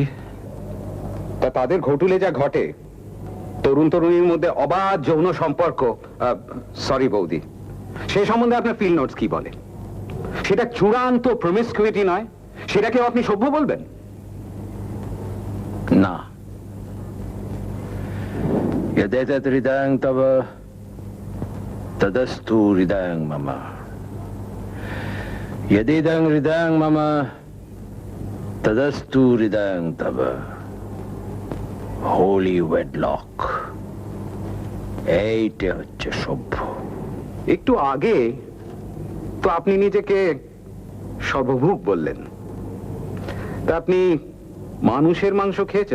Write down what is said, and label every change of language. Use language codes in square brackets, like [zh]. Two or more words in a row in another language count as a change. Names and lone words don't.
[bn] তা তাদের ঘটুলে যা ঘটে, তরুণ তরুণীর মধ্যে অবাধ যৌন সম্পর্ক, সরি বৌদি, সেই সম্বন্ধে আপনার [en] feel notes [bn] কি বলে? সেটা চূড়ান্ত প্রমিসকিউইটি নয়? সেটাকেও আপনি সভ্য বলবেন? না। [sa] यदेतत् हृदयं तव तदस्तु हृदयं मम। यदिदं हृदयं मम तदस्तु हृदयं तव। [en] holy wedlock, [bn] এইটা হচ্ছে সভ্য। একটু আগে তো আপনি নিজেকে সর্বভূক বললেন। তা আপনি মানুষের মাংস খেয়েছেন?